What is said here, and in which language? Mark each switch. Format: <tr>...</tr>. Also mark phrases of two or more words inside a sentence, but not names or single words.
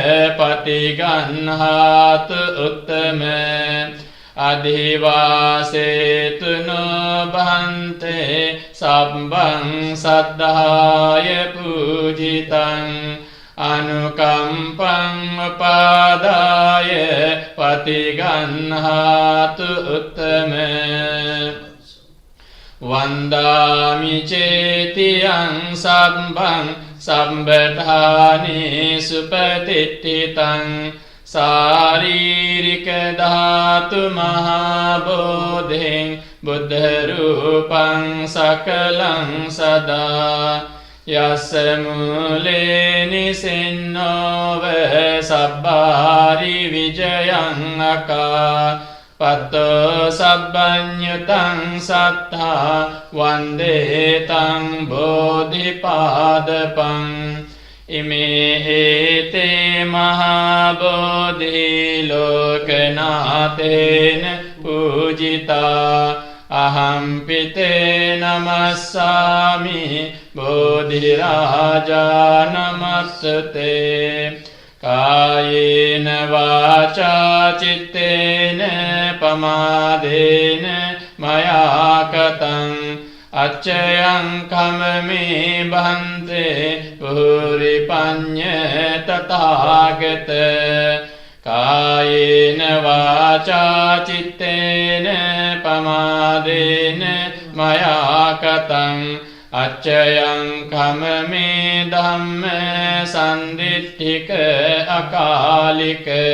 <pi>පටිගන්හාතු උත්තම අධිවාසේතුනෝ බහන්තේ සබ්බං සද්ධාය පූජිතං අනුකම්පං උපාදාය පටිගන්හාතු උත්තම වන්දාමි චේතියං සම්බං සම්බඨානේ සුපතිට්ඨිතං සාරීරික ධාතු මහා බෝධින් බුද්ධ රූපං සකලං සදා යස්ස මූලේ නිසින්නෝව සබ්බාරි විජයං අකා පත්තෝ සබ්බඤ්ඤතං සත්තා වන්දේ තං බෝධිපාදපං ඉමේ හේතේ මහා බෝධි ලෝකනාතේන පූජිතා අහම්පිතේ නමස්සාමි බෝධිරාජා නමස්සතේ කායේන වාචා චිත්තේන පමාදේන මයා කතං අච්චයං කමමේ බන්තේ පුරි පඤ්ඤ තථාගත කායේන වාචා චිත්තේන පමාදේන මයා කතං අච්චයං කමමේ ධම්ම සම්දිට්ඨික අකාලික</pi>